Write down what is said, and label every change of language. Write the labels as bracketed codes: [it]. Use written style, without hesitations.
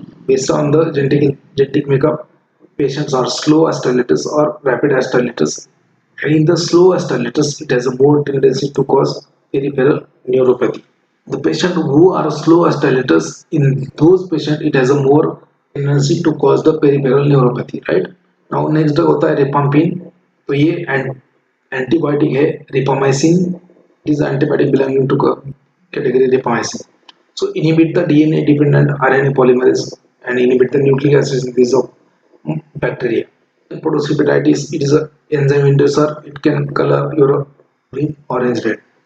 [en] Based on the genetic makeup, patients are slow astylatus or rapid astylatus. And in the slow astylatus, it has a more tendency to cause peripheral neuropathy. The patient who are slow astylatus, in those patients it has a more tendency to cause the peripheral neuropathy, right? Now next drug होता है rifampin. [hi] तो ये antibiotic है rifamycin. [en] It is antibiotic belonging to category rifamycin. So inhibit the DNA dependent RNA polymerase and inhibit the nucleic acid synthesis of bacteria. Hepatitis, it is an enzyme inducer. It can color your urine orange red.